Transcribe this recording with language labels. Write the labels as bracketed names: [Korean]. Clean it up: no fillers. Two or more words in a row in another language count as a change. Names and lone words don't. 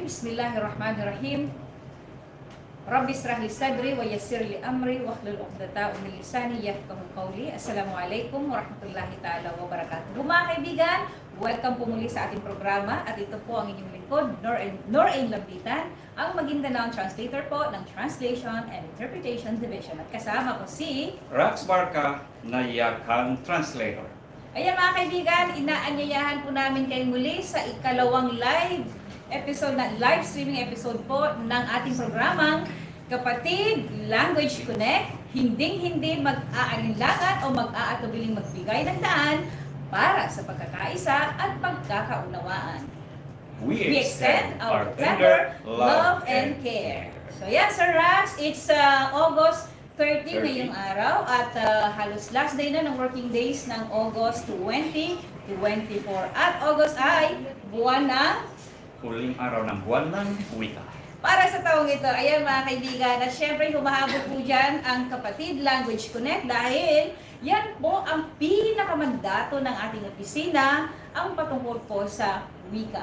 [Arabic] بسم الله الرحمن الرحيم رب اشرح لي صدري ويسر لي أمري واحلل عقدة من لساني يفقهوا قولي. السلام عليكم ورحمة الله تعالى وبركاته. [Filipino] Mga kaibigan, welcome po muli sa ating programa at ito po ang inyong lingkod, Noraine Lampitan, ang Maguindanao translator po ng Translation and Interpretation Division. At kasama ko si Rax Barca, Nayakan Translator. Ayan mga kaibigan, inaanyayahan po namin kayo muli sa ikalawang live streaming episode po ng ating programang Kapatid Language Connect. Hindi mag-aalinlangan o mag-aatubiling magbigay ng daan para sa pagkakaisa at pagkakaunawaan. [English] We extend our tender love and care. So yeah, [Filipino] Sir Rax, it's August 30 ngayong araw at halos [English] last day [Filipino] na ng [English] working days [Filipino] ng August 2024. At August ay buwan ng huling araw ng buwan ng wika. Para sa taong ito, ayan mga kaibigan, at syempre humahabol po dyan ang Kapatid Language Connect dahil yan po ang pinakamandato ng ating opisina, ang patungkol po sa wika.